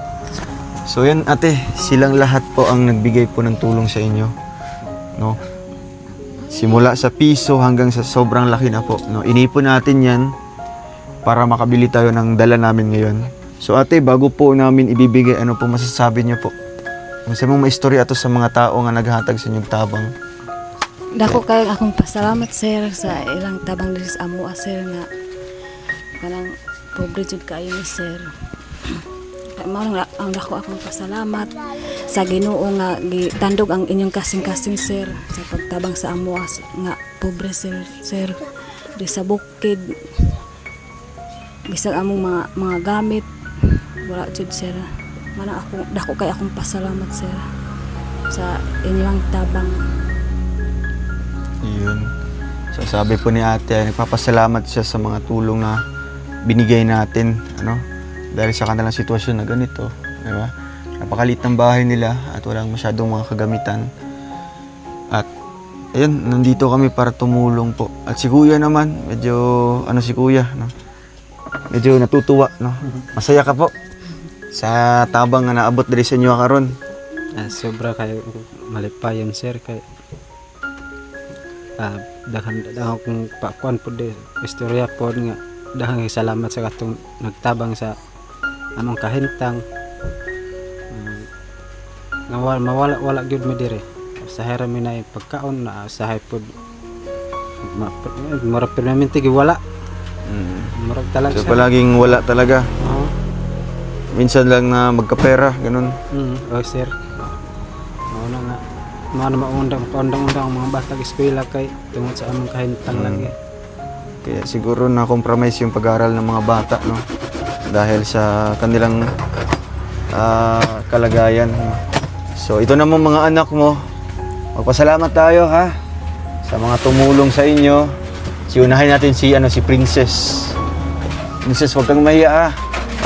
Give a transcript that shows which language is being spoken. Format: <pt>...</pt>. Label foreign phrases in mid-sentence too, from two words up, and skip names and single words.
<tl>So yan ate, silang lahat po ang nagbigay po ng tulong sa inyo. No? Simula sa piso hanggang sa sobrang laki na po. No? Inipon natin yan para makabili tayo ng dala namin ngayon. So ate, bago po namin ibibigay, ano po masasabi niyo po?</tl> <ceb>Kung sa mga maistorya ato sa mga tao nga naghatag sa inyong tabang. Dako kayo akong pasalamat sir sa ilang tabang diri sa amo sir nga kanang pobre jud kayo ni sir. Mao ang dako akong pasalamat sa Ginoo nga gitandog ang inyong kasing-kasing sir sa pagtabang sa amo nga pobre sir di sa bukid bisag among mga gamit wala jud sir. Mana ako dako kay akong pasalamat sir sa inyong tabang. Yun.</ceb> <tl>So sabi po ni ate, nagpapasalamat siya sa mga tulong na binigay natin, ano? Dahil sa kanilang sitwasyon na ganito, di ba? Napakaliit ng bahay nila at walang masyadong mga kagamitan. At ayun, nandito kami para tumulong po. At si Kuya naman, medyo ano si Kuya, no? Medyo natutuwa, no? Masaya ka po</tl> <ceb>sa tabang nga naabot diri sa inyo karon. Sobra kayo malipayon sir kay daghan akong pakuan po de istorya po nga dahang salamat sa katong nagtabang sa among kahintang. Nga wala gyud mi dire. Sa hera mi na pagkaon na sa pod mura permanente gi wala. Murag talaga</ceb> <tl>So palaging wala talaga. Oo. Minsan lang na magkapera, ganun. Oh sir. Oo na nga.</tl> <ceb>Maundang ang mga bata sa eskwela kay tungod sa among kahintang lagi.</ceb> <tl>Kaya siguro na-compromise yung pag-aaral ng mga bata, no? Dahil sa kanilang kalagayan. No? So ito naman mga anak mo, magpasalamat tayo ha sa mga tumulong sa inyo. Unahin natin si Princess. Princess, huwag kang mahiya ha.</tl>